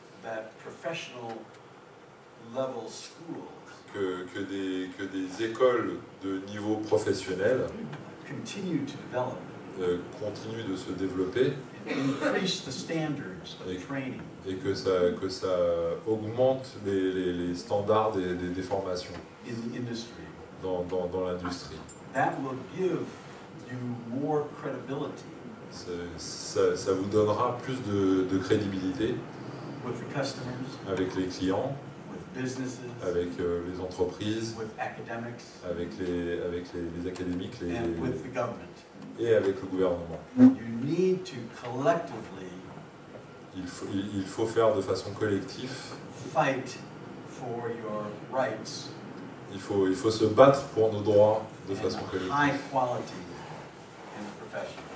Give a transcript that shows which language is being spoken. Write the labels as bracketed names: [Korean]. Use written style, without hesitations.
[English] that professional level schools [French] que des écoles de niveau professionnel [English] continue to develop [French] continuent de se développer [English] and increase the standards of training [French] et que ça augmente les standards des formations [English] in the industry. [French] dans l'industrie. [English] That will give you more credibility [French] Ça vous donnera plus de crédibilité [English] with the customers, [French] avec les clients, [English] with businesses, [French] avec les entreprises, [English] with academics, [French] avec les académiques [English] and with the government. [French] et avec le gouvernement. [English] You need to collectively [French] Il faut faire de façon collective, [English] fight for your rights [French] il faut se battre pour nos droits de [English] and [French] façon collective. [English] high quality in the profession.